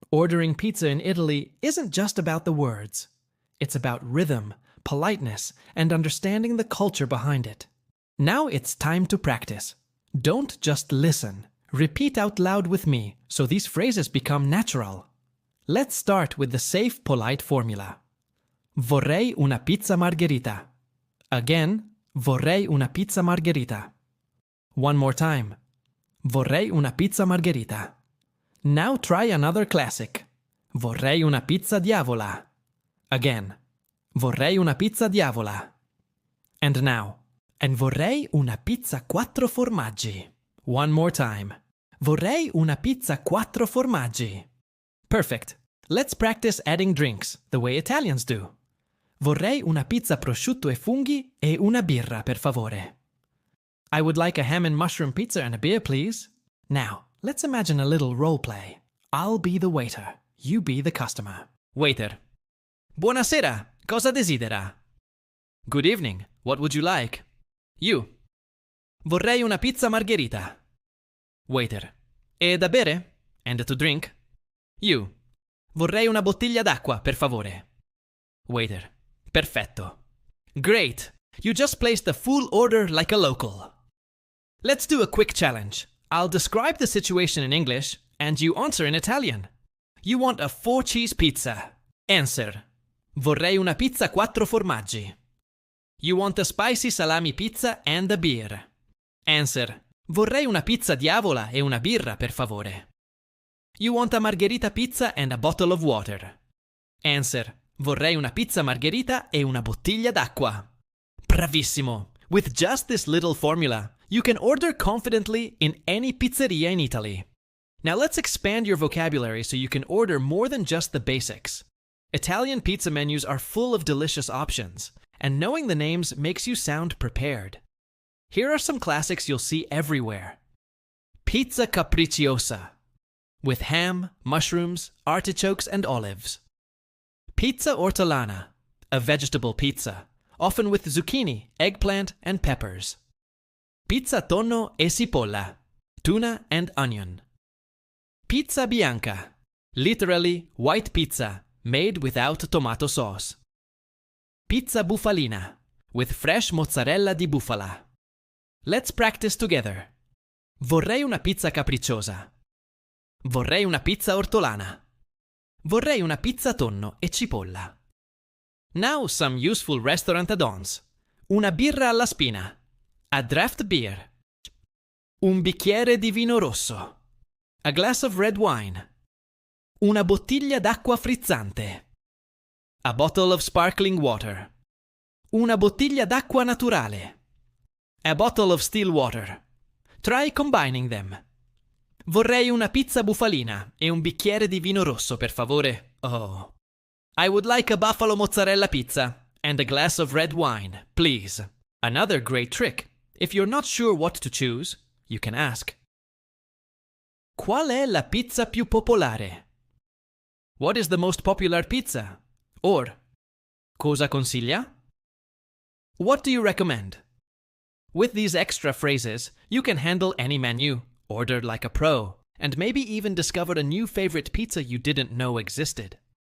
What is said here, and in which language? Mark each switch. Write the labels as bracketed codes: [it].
[en] Ordering pizza in Italy isn't just about the words. It's about rhythm, politeness, and understanding the culture behind it. Now it's time to practice. Don't just listen. Repeat out loud with me so these phrases become natural. Let's start with the safe, polite formula. [it] Vorrei una pizza margherita. [en] Again, [it] vorrei una pizza margherita. [en] One more time. [it] Vorrei una pizza margherita. [en] Now try another classic. [it] Vorrei una pizza diavola. [en] Again. [it] Vorrei una pizza diavola. [en] And now. [it] And vorrei una pizza quattro formaggi. [en] One more time. [it] Vorrei una pizza quattro formaggi. [en] Perfect. Let's practice adding drinks, the way Italians do. [it] Vorrei una pizza prosciutto e funghi e una birra, per favore. [en] I would like a ham and mushroom pizza and a beer, please. Now, let's imagine a little role play. I'll be the waiter. You be the customer. Waiter. [it] Buonasera. Cosa desidera? [en] Good evening. What would you like? You. [it] Vorrei una pizza margherita. [en] Waiter. [it] E da bere? [en] And to drink? You. [it] Vorrei una bottiglia d'acqua, per favore. [en] Waiter. [it] Perfetto. [en] Great. You just placed the full order like a local. Let's do a quick challenge. I'll describe the situation in English, and you answer in Italian. You want a 4-cheese pizza. Answer. [it] Vorrei una pizza quattro formaggi. [en] You want a spicy salami pizza and a beer. Answer. [it] Vorrei una pizza diavola e una birra, per favore. [en] You want a margherita pizza and a bottle of water. Answer. [it] Vorrei una pizza margherita e una bottiglia d'acqua. Bravissimo! [en] With just this little formula, you can order confidently in any pizzeria in Italy. Now let's expand your vocabulary so you can order more than just the basics. Italian pizza menus are full of delicious options, and knowing the names makes you sound prepared. Here are some classics you'll see everywhere. Pizza capricciosa, with ham, mushrooms, artichokes, and olives. Pizza ortolana, a vegetable pizza, often with zucchini, eggplant, and peppers. Pizza tonno e cipolla, tuna and onion. Pizza bianca, literally white pizza, made without tomato sauce. Pizza bufalina, with fresh mozzarella di bufala. Let's practice together. [it] Vorrei una pizza capricciosa. Vorrei una pizza ortolana. Vorrei una pizza tonno e cipolla. [en] Now some useful restaurant add-ons. [it] Una birra alla spina. [en] A draft beer. [it] Un bicchiere di vino rosso. [en] A glass of red wine. [it] Una bottiglia d'acqua frizzante. [en] A bottle of sparkling water. [it] Una bottiglia d'acqua naturale. [en] A bottle of still water. Try combining them. [it] Vorrei una pizza bufalina e un bicchiere di vino rosso, per favore. Oh. [en] I would like a buffalo mozzarella pizza and a glass of red wine, please. Another great trick. If you're not sure what to choose, you can ask. [it] Qual è la pizza più popolare? [en] What is the most popular pizza? Or, [it] cosa consiglia? [en] What do you recommend? With these extra phrases, you can handle any menu, order like a pro, and maybe even discover a new favorite pizza you didn't know existed.